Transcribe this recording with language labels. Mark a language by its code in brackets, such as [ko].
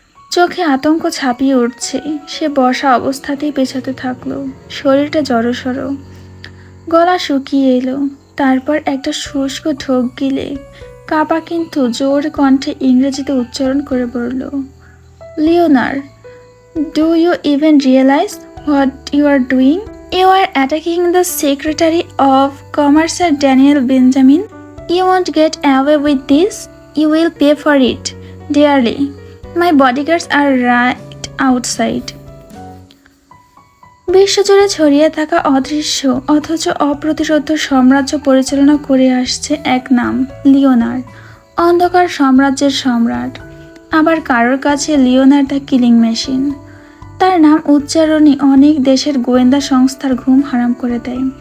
[bn] চোখে আতঙ্ক ছাপিয়ে উঠছে। সে বসা অবস্থাতেই পেছাতে থাকলো, শরীরটা জড়সড়, গলা শুকিয়ে এলো। তারপর একটা শুষ্ক ঢোক গিলে কাপা কিন্তু জোর কণ্ঠে ইংরেজিতে উচ্চারণ করে বলল, Lionel, [en] do you even realize what you are doing? You are attacking the Secretary of Commerce, Daniel Benjamin. You won't get away with this. You will pay for it dearly. My bodyguards are right outside. [bn] বিশ্বজুড়ে ছড়িয়ে থাকা অদৃশ্য অথচ অপ্রতিরোধ্য সাম্রাজ্য পরিচালনা করে আসছে এক নাম, লিওনার, অন্ধকার সাম্রাজ্যের সম্রাট। আবার কারোর কাছে লিওনার [en] The killing machine. [bn] তার নাম উচ্চারণই অনেক দেশের গোয়েন্দা সংস্থার ঘুম হারাম করে দেয়।